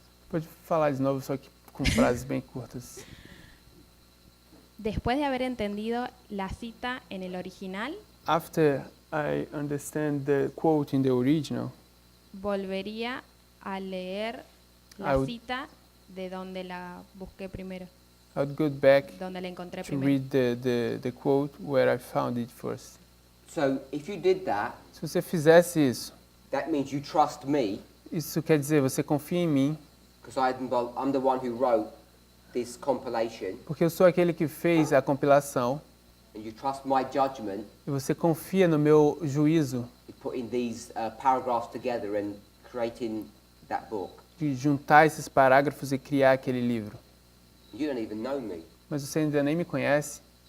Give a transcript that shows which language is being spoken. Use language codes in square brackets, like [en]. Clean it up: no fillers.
[pt] Pode falar de novo, só que com frases bem curtas. [es] Después de haber entendido la cita en el original, [en] After I understand the quote in the original, [es] volvería a leer la cita de donde la busqué primero, [en] I would go back [es] donde la encontré [en] to [es] primero. [en] read the quote where I found it first. So if you did that, [pt] Se você fizesse isso, [en] that means you trust me, [pt] isso quer dizer você confia em mim, [en] because I'm the one who wrote this compilation, [pt] porque eu sou aquele que fez a compilação, [en] and you trust my judgment [pt] e você confia no meu juízo [en] in putting these paragraphs together and creating that book. [pt] de juntar esses parágrafos e criar aquele livro. [en] You don't even know me. [pt] Mas você ainda nem me conhece.